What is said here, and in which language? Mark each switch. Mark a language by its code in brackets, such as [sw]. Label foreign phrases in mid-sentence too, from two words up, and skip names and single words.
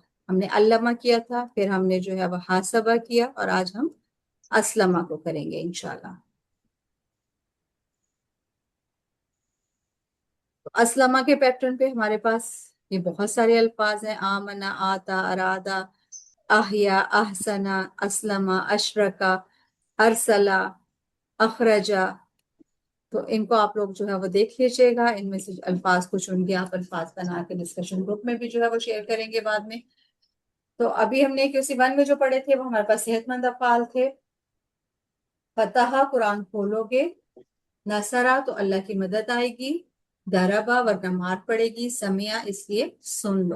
[hi] हमने अल्लमा किया था, फिर हमने जो है वो हासबा किया, और आज हम असलमा को करेंगे इंशाल्लाह। तो असलमा के पैटर्न पे हमारे पास ये बहुत सारे अल्फाज हैं। [ar] آمن، آتى, أراد، أحيا، أحسن، أسلم، أشرك، أرسل، أخرج. [hi] तो इनको आप लोग जो है वो देख लीजिएगा, इनमें से अल्फाज को चुन के आप अल्फाज बना के डिस्कशन ग्रुप में भी जो है वो शेयर करेंगे बाद में। तो अभी हमने QC1 में जो पढ़े थे वो हमारे पास सेहतमंद अफ़आल थे। फतहा कुरान खोलोगे, नसरा तो अल्लाह की मदद आएगी, दरबा वरना मार पड़ेगी, समिया इसलिए सुन लो।